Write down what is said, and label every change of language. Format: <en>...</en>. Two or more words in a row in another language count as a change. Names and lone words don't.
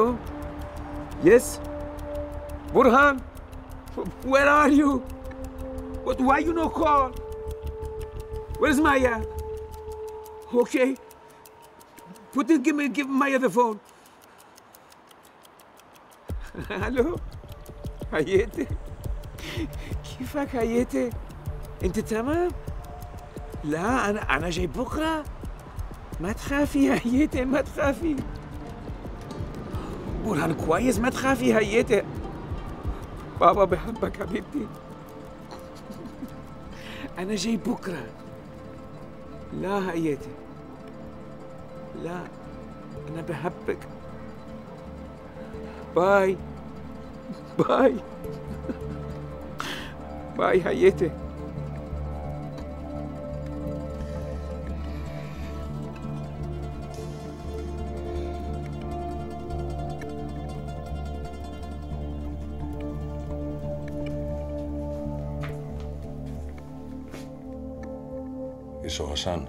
<en>Yes? Burhan? Where are you? Why you no call? Where's Maya? Okay. Give Maya the phone. Hello?</en> <ar>حياتي كيفك حياتي؟ انت تمام؟ لا انا جاي بكره. ما تخافي يا حياتي ما تخافي. برهان كويس ما تخافي حياتي. بابا بحبك حبيبتي. أنا جاي بكرة. لا حياتي. لا أنا بحبك. باي. باي. باي حياتي.</ar> <el>Είσαι ο Χασάν?</el>